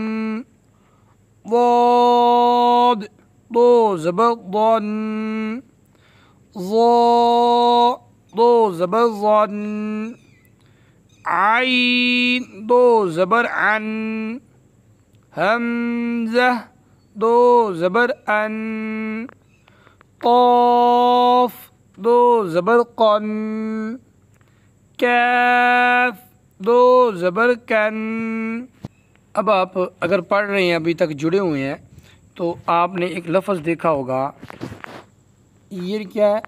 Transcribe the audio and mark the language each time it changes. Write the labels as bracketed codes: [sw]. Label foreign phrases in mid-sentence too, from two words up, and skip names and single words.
[ur] ضاد, 2 ज़बर ضن, ظا, 2 زبر ظن، عین، 2 زبر عن, حمزہ دو زبر ان، قاف دو زبر قن، کیف دو زبر کن۔ اب آپ اگر پڑھ رہے ہیں، ابھی تک جڑے ہوئے ہیں، تو آپ نے ایک لفظ دیکھا ہوگا، یہ کیا ہے؟